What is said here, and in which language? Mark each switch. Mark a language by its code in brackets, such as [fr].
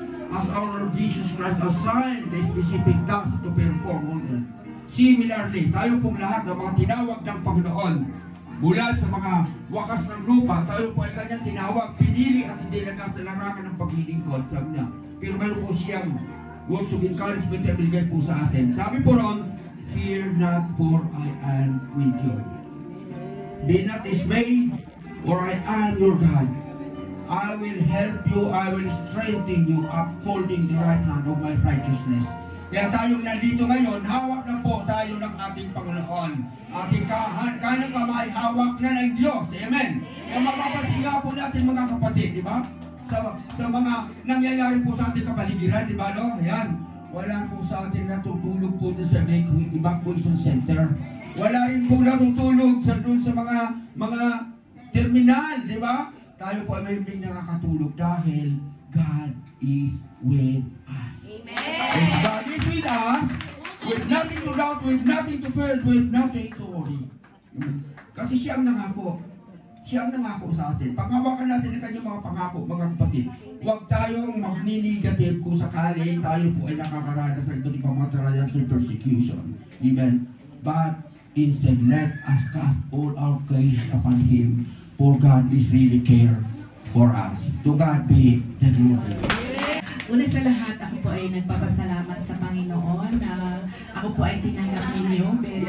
[en] As our Lord Jesus Christ assigned the specific task to perform on earth. [tl] Similarly, tayo pong lahat ng mga tinawag ng Panginoon mula sa mga wakas ng lupa, tayo po ay kanyang tinawag, pinili at hindi nagkasalarangan ng paglilingkod, sabi niya. Pero mayroon po siyang [en] words of encouragement [tl] na binigay po sa atin. Sabi po ron, [en] fear not, for I am with you. Be not dismayed, for I am your God. I will help you, I will strengthen you, upholding the right hand of my righteousness. [tl] Kaya tayong nandito ngayon, hawak na po tayo ng ating Panginoon. Ating kanang kamay, hawak na ng Diyos. Amen? Kung mapapansin nga po natin mga kapatid, di ba? Sa mga nangyayari po sa ating kapaligiran, di ba, no? Ayan. Wala po sa atin natutulog po doon sa evacuation center. Wala rin po natutulog doon sa mga terminal, di ba? Tayo po ay may nakakatulog dahil [en] God is with us. If God is with us, with nothing to doubt, with nothing to fear, with nothing to worry. [tl] Kasi siya ang nangako. Siya ang nangako sa atin. Panghawakan natin ang kanyang mga pangako, mga kapatid. Huwag tayong magni-negative kung sakali tayo po ay nakakaranas ng iba't ibang mga [en] trials and persecution. [tl] Amen. [en] But instead, let us cast all our cares upon Him, for God is really care for us. To God be the glory. [tl] Una sa lahat, ako po ay nagpapasalamat sa Panginoon na ako po ay tinanggap ninyo.